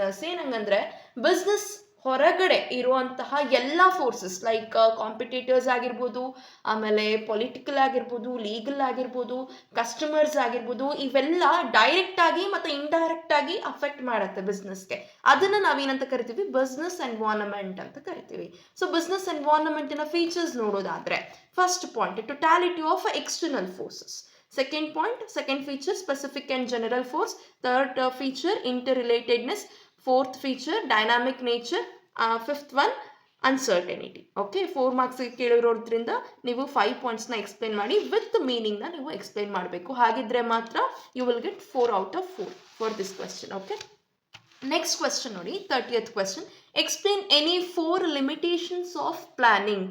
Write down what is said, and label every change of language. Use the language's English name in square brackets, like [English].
[Kannada] ಏನಂಗಂದ್ರೆ business ಹೊರಗಡೆ ಇರುವಂತಹ ಎಲ್ಲ ಫೋರ್ಸಸ್ ಲೈಕ್ ಕಾಂಪಿಟೇಟರ್ಸ್ ಆಗಿರ್ಬೋದು, ಆಮೇಲೆ ಪೊಲಿಟಿಕಲ್ ಆಗಿರ್ಬೋದು, ಲೀಗಲ್ ಆಗಿರ್ಬೋದು, ಕಸ್ಟಮರ್ಸ್ ಆಗಿರ್ಬೋದು, ಇವೆಲ್ಲ ಡೈರೆಕ್ಟ್ ಆಗಿ ಮತ್ತು ಇಂಡೈರೆಕ್ಟ್ ಆಗಿ ಅಫೆಕ್ಟ್ ಮಾಡುತ್ತೆ ಬಿಸ್ನೆಸ್ಗೆ. ಅದನ್ನು ನಾವೇನಂತ ಕರಿತೀವಿ, ಬಿಸ್ನೆಸ್ ಎನ್ವೈರನ್ಮೆಂಟ್ ಅಂತ ಕರಿತೀವಿ. ಸೊ ಬಿಸ್ನೆಸ್ ಎನ್ವೈರನ್ಮೆಂಟಿನ ಫೀಚರ್ಸ್ ನೋಡೋದಾದ್ರೆ, first point totality of external forces. [English] Second point, second feature specific and general force. Third feature interrelatedness. Fourth feature dynamic nature. Fifth one uncertainty. [Kannada] Okay, 4 marks ಕೇಳಿರೋದ್ರಿಂದ ನೀವು 5 ಪಾಯಿಂಟ್ಸ್ನ explain ಮಾಡಿ with ಮೀನಿಂಗ್ನ ನೀವು explain ಮಾಡಬೇಕು. ಹಾಗಿದ್ರೆ ಮಾತ್ರ [English] You will get 4 out of 4 for this question. Okay, next question ನೋಡಿ, 30th question. Explain any 4 limitations of planning.